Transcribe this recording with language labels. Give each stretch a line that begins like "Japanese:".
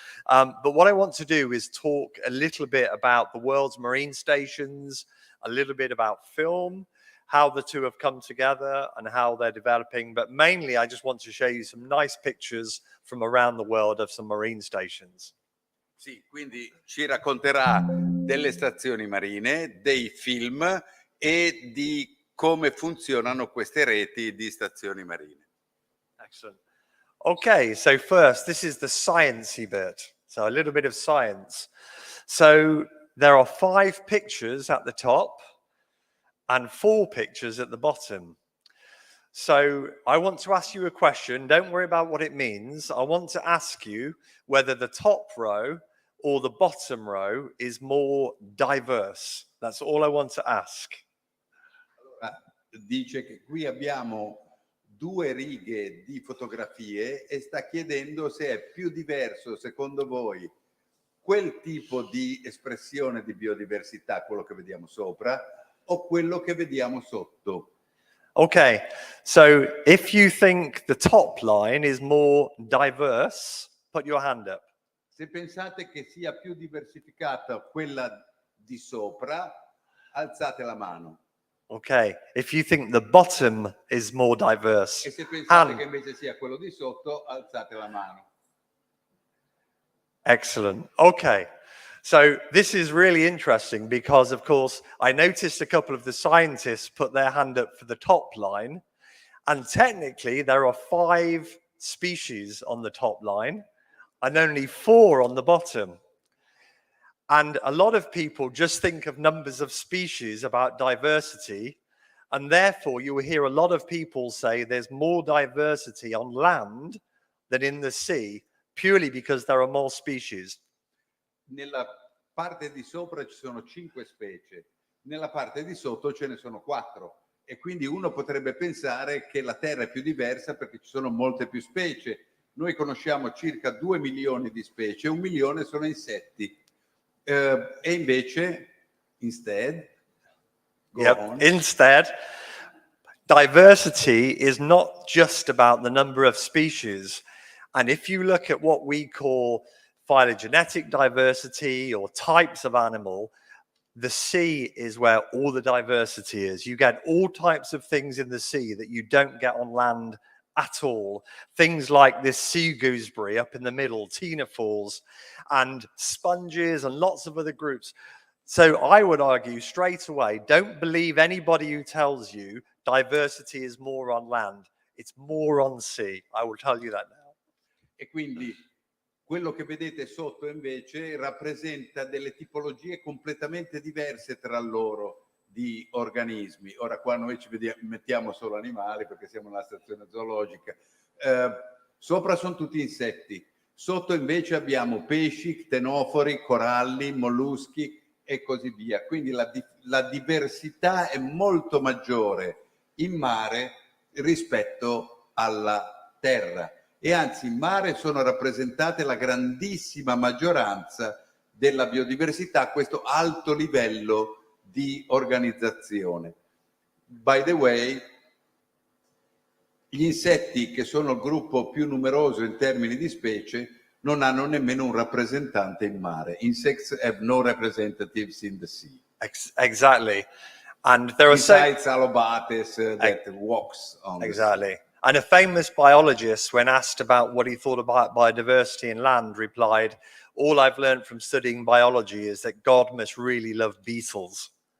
English: But what I want to do is talk a little bit about the world's marine stations, a little bit about film, how the two have come together and how they're developing. But mainly, I just want to show you some nice pictures from around the world of some marine stations.
Italian: Sì, quindi ci racconterà delle stazioni marine, dei film e di come funzionano queste reti di stazioni marine.
English: Excellent. Okay, so first, this is the sciencey bit. So a little bit of science. So there are 5 pictures at the top and 4 pictures at the bottom. So I want to ask you a question. Don't worry about what it means. I want to ask you whether the top row or the bottom row is more diverse. That's all I want to ask.
Italian: Allora, dice che qui abbiamo 2 righe di fotografie e sta chiedendo se è più diverso, secondo voi, quel tipo di espressione di biodiversità, quello che vediamo sopra, o quello che vediamo sotto.
English: Okay, so if you think the top line is more diverse, put your hand up.
Italian: Se pensate che sia più diversificata quella di sopra, alzate la mano.
English: Okay, if you think the bottom is more diverse,
Italian: E se pensate che invece sia quello di sotto, alzate la mano.
English: Excellent. Okay. So this is really interesting because, of course, I noticed a couple of the scientists put their hand up for the top line, and technically there are 5 species on the top line and only 4 on the bottom. And a lot of people just think of numbers of species about diversity, and therefore you will hear a lot of people say there's more diversity on land than in the sea, purely because there are more species.
Italian: Nella parte di sopra ci sono 5 specie, nella parte di sotto ce ne sono 4, e quindi uno potrebbe pensare che la Terra è più diversa perché ci sono molte più specie. Noi conosciamo circa 2 milioni di specie, 1 milione sono insetti, e invece, instead,
English: Go on. Instead, diversity is not just about the number of species. And if you look at what we call phylogenetic diversity or types of animal, the sea is where all the diversity is. You get all types of things in the sea that you don't get on land at all. Things like this sea gooseberry up in the middle, Tina Falls, and sponges and lots of other groups. So I would argue straight away, don't believe anybody who tells you diversity is more on land. It's more on sea. I will tell you that now.
Italian: E quindi quello che vedete sotto invece rappresenta delle tipologie completamente diverse tra loro di organismi. Ora qua noi mettiamo solo animali perché siamo nella stazione zoologica. Sopra sono tutti insetti, sotto invece abbiamo pesci, ctenofori, coralli, molluschi e così via. Quindi la diversità è molto maggiore in mare rispetto alla terra. E anzi in mare sono rappresentate la grandissima maggioranza della biodiversità a questo alto livello di organizzazione.
English: By the way,
Italian: gli insetti, che sono il gruppo più numeroso in termini di specie, non hanno nemmeno un rappresentante in mare.
English: Insects have no representatives in the sea. Exactly. And there are besides Alobates that walks on exactly. the sea. And a famous biologist, when asked about what he thought about biodiversity in land, replied, "All I've learned from studying biology is that God must really love beetles."